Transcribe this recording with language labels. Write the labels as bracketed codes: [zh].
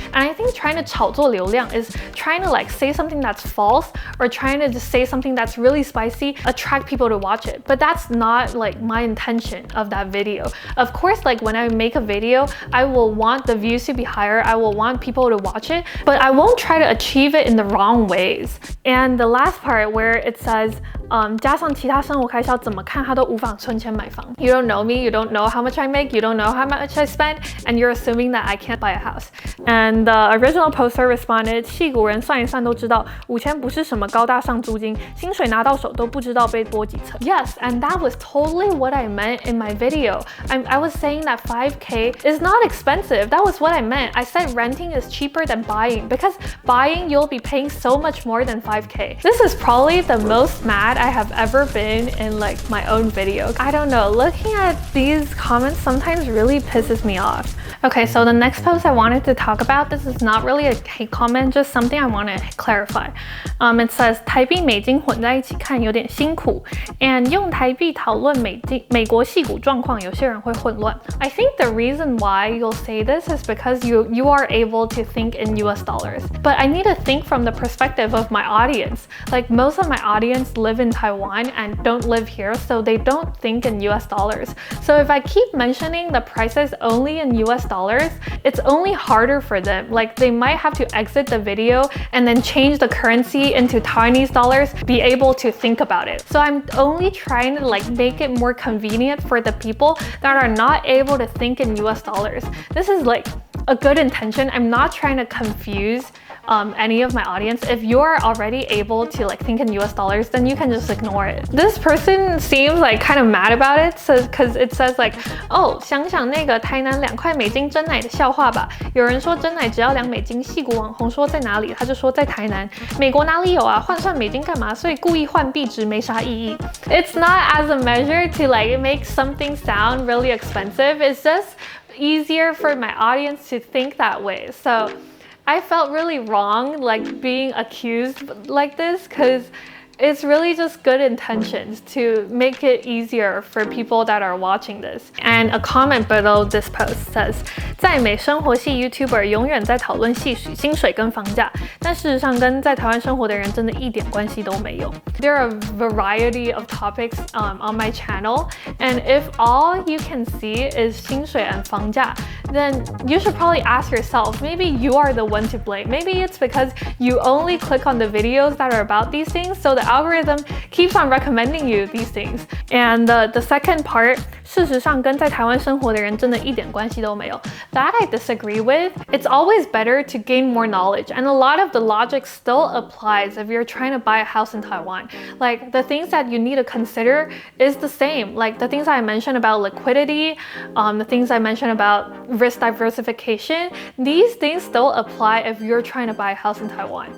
[en] And I think trying to [zh] 炒作流量 [en] is trying to like say something that's false, or trying to just say something that's really spicy, attract people to watch it. But that's not like my intention of that video. Of course, like when I make a video, I will want the views to be higher, I will want people to watch it, but I won't try to achieve it in the wrong ways. And the last part where it says, [zh] 加上其他生活开销，怎么看他都无法存钱买房. [en] You don't know me, you don't know how much I make, you don't know how much I spend, and you're assuming that I can't buy a house. And the original poster responded, [zh] 矽谷人算一算都知道，5000不是什么高大上租金，薪水拿到手都不知道被剥几层. [en] Yes, and that was totally what I meant in my video. I was saying that 5K is not expensive. That was what I meant. I said renting is cheaper than buying, because buying you'll be paying so much more than 5K. This is probably the most mad I have ever been in like my own video. I don't know, looking at these comments sometimes really pisses me off. Okay, so the next post I wanted to talk about, this is not really a hate comment, just something I want to clarify. It says [zh] 台币美金混在一起看有点辛苦 and 用台币讨论美国矽谷状况有些人会混乱. [en] I think the reason why you'll say this is because you are able to think in US dollars. But I need to think from the perspective of my audience. Like most of my audience live in Taiwan and don't live here, so they don't think in US dollars. So if I keep mentioning the prices only in US dollars, it's only harder for them. Like they might have to exit the video and then change the currency into Taiwanese dollars, be able to think about it. So I'm only trying to like make it more convenient for the people that are not able to think in US dollars. This is like a good intention. I'm not trying to confuse any of my audience. If you're already able to like think in US dollars, then you can just ignore it. This person seems like kind of mad about it, because it says like, oh, [zh] 想想那个台南2块美金珍奶的笑话吧。有人说珍奶只要2美金，矽谷网红说在哪里，他就说在台南。美国哪里有啊？换算美金干嘛？所以故意换币值没啥意义。 [en] It's not as a measure to like make something sound really expensive. It's just easier for my audience to think that way. So I felt really wrong like being accused like this, because it's really just good intentions to make it easier for people that are watching this. And a comment below this post says, [zh] 在美生活系 YouTuber 永远在讨论薪水跟房价，但事实上跟在台湾生活的人真的一点关系都没有。 [en] There are a variety of topics on my channel, and if all you can see is [zh] 薪水 [en] and [zh] 房价, [en] then you should probably ask yourself, maybe you are the one to blame. Maybe it's because you only click on the videos that are about these things, so the algorithm keeps on recommending you these things. And the second part, [zh] 事实上跟在台湾生活的人真的一点关系都没有. [en] That I disagree with. It's always better to gain more knowledge, and a lot of the logic still applies if you're trying to buy a house in Taiwan. Like the things that you need to consider is the same. Like the things I mentioned about liquidity, the things I mentioned about risk diversification, these things still apply if you're trying to buy a house in Taiwan.